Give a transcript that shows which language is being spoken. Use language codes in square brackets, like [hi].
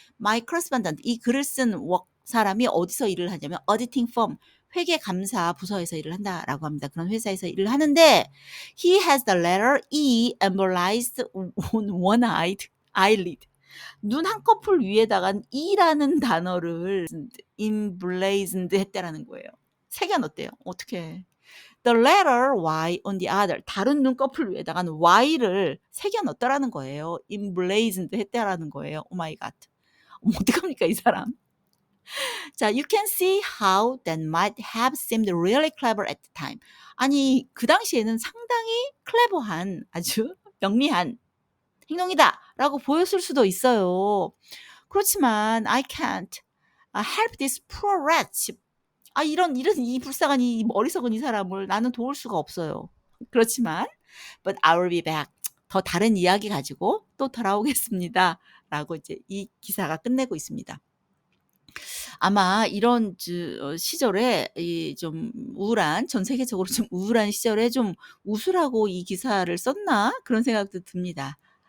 [en] my correspondent [ko] 이 글을 쓴 사람이 어디서 일을 하냐면 [en] auditing firm [ko] 회계 감사 부서에서 일을 한다라고 합니다. 그런 회사에서 일을 하는데 [en] he has the letter E embolized on one eyelid. [ko] 눈 한꺼풀 위에다가 E라는 단어를 emblazoned 했다라는 거예요. 새겨 넣었대요. 어떻게? [en] The letter Y on the other. [ko] 다른 눈꺼풀 위에다가는 Y를 새겨 넣었다라는 거예요. emblazoned 했다라는 거예요. 오 마이 갓. 어떡합니까, 이 사람? [en] 자, you can see how that might have seemed really clever at the time. [ko] 아니, 그 당시에는 상당히 클레버한, 아주 영리한 행동이다라고 보였을 수도 있어요. 그렇지만 [en] I can't help this poor wretch. [ko] 이런 이 불쌍한 이 머리 썩은 이 사람을 나는 도울 수가 없어요. 그렇지만 [en] but I will be back. [ko] 더 다른 이야기 가지고 또 돌아오겠습니다. 라고 이제 이 기사가 끝내고 있습니다. 아마 이런 시절에 이 좀 우울한 전 세계적으로 좀 우울한 시절에 좀 웃으라고 이 기사를 썼나 그런 생각도 듭니다.